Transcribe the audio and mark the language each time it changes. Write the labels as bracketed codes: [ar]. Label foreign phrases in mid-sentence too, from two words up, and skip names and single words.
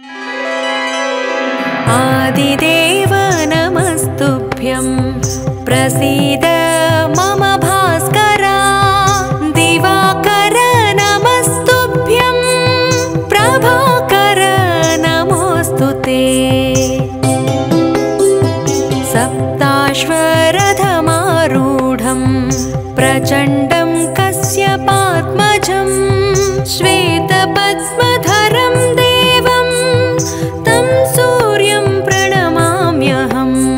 [sa] ఆదిదేవ నమస్తుభ్యం ప్రసీద మమ భాస్కర. దివాకర నమస్తుభ్యం ప్రభాకర నమోస్తుతే. सप्ताश्वरथमारूढं प्रचण्डं कश्यपात्मजं श्वेतपद्मधरं देवं तं सूर्यं प्रणमाम्यहम्.